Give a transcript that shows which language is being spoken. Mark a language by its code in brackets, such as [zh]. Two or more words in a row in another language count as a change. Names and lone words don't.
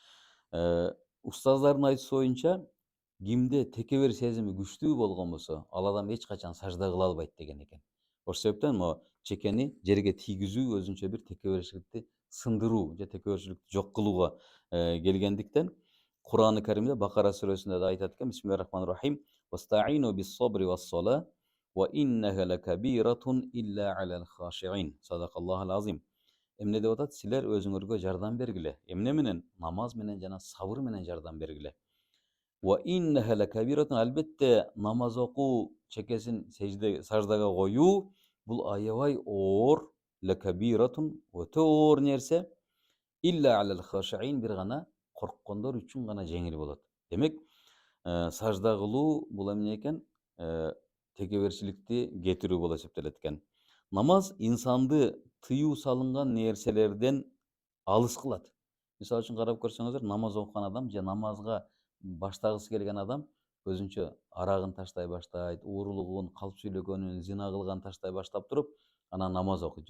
[ky] Устаздардын айтуусу боюнча, кимде текебер сезими күчтүү болгон болсо, ал адам эч качан сажда кыла албайт деген экен. Ошол себептен могу чекени жерге тийгизүү өзүнчө бир текеберчиликти сындыруу же текеберчиликти жок кылууга келгендиктен, Кур'аны Каримде Бакара сүрөсүндө да айтат экен, [ar] بسم الله الرحمن الرحيم واستعينوا بالصبر والصلاة وإنها لكبيرة إلا على الخاشعين". صدق الله العظيم. [ky] Эмне деп атат? Силер өзүңөргө жардам бергиле. Эмне менен? Намаз менен жана сабыр менен жардам бергиле. [ar] وإنها لكبيرة, [ky] албетте намаз окуу, чекесин саждага коюу бул аябай оор, лакабиратун, өтө оор нерсе. [ar] إلا على الخاشعين, [ky] бир гана корккондор үчүн гана жеңил болот. Демек, сажда кылуу бул эмне экен? Текеберчиликти кетирүү болуп эсептелет экен. Намаз инсанды тыюу салынган нерселерден алыс кылат. Мисалы үчүн карап көрсөңүздөр, намаз окуган адам же намазга баштагысы келген адам өзүнчө арагын таштай баштайт, уурулугун, калп сүйлөгөнүн, зина кылганын таштай баштап туруп, анан намаз окуйт.